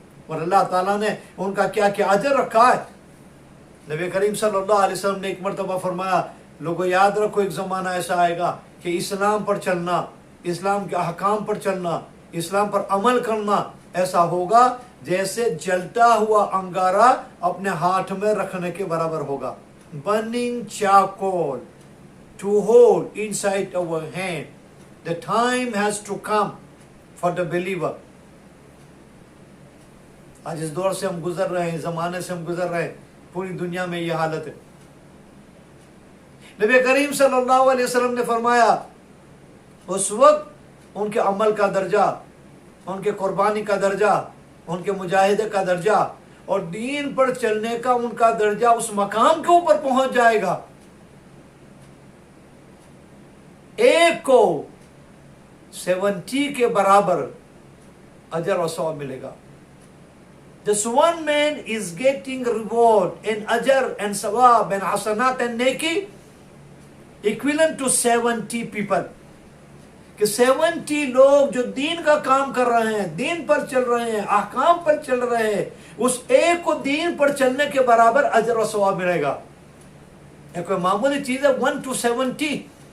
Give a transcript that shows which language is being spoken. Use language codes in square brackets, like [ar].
[hi] और अल्लाह ताला ने उनका क्या क्या अजर रखा है। नबी करीम सल्लल्लाहु अलैहि वसल्लम ने एक मरतबा फरमाया, लोगों याद रखो एक ज़माना ऐसा आएगा कि इस्लाम पर चलना, इस्लाम के अहकाम पर चलना, इस्लाम पर अमल करना ऐसा होगा जैसे जलता हुआ अंगारा अपने हाथ में रखने के बराबर होगा। [en] Burning charcoal to hold inside our hand. The time has to come for the believer. [hi] आज इस दौर से हम गुजर रहे हैं, ज़माने से हम गुजर रहे हैं, पूरी दुनिया में ये हालत है। नबी करीम सल्लल्लाहु अलैहि वसल्लम ने फरमाया, उस वक्त उनके अमल का दर्जा, उनके कुर्बानी का दर्जा, उनके मुजाहिदे का दर्जा और दीन पर चलने का उनका दर्जा उस मकाम के ऊपर पहुंच जाएगा। एक को 70 के बराबर अजर और सवाब मिलेगा। [en] This one man is getting reward in ajr and sawab and hasanat and neki equivalent to 70 people. [hi] कि 70 लोग जो दीन का काम कर रहे हैं, दीन पर चल रहे हैं, अहकाम पर चल रहे हैं, उस एक को दीन पर चलने के बराबर अजर और सवाब मिलेगा। ये कोई मामूली चीज है? 1 to 70।